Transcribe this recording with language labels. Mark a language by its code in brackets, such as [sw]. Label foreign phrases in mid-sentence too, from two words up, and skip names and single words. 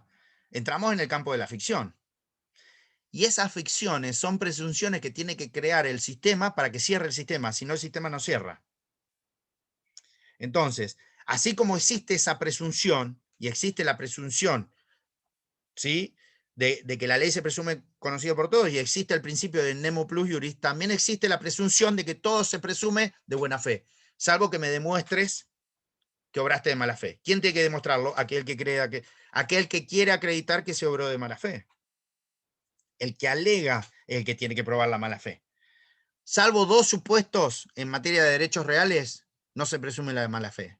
[es] Entramos en el campo de la ficción. Y esas ficciones son presunciones que tiene que crear el sistema para que cierre el sistema, si no el sistema no cierra. Entonces, así como existe esa presunción, y existe la presunción, ¿sí?, de que la ley se presume conocida por todos, y existe el principio del [la] nemo plus iuris, [es] también existe la presunción de que todo se presume de buena fe, salvo que me demuestres que obraste de mala fe. ¿Quién tiene que demostrarlo? Aquel que quiere acreditar que se obró de mala fe. El que alega es el que tiene que probar la mala fe. Salvo dos supuestos en materia de derechos reales, no se presume la de mala fe.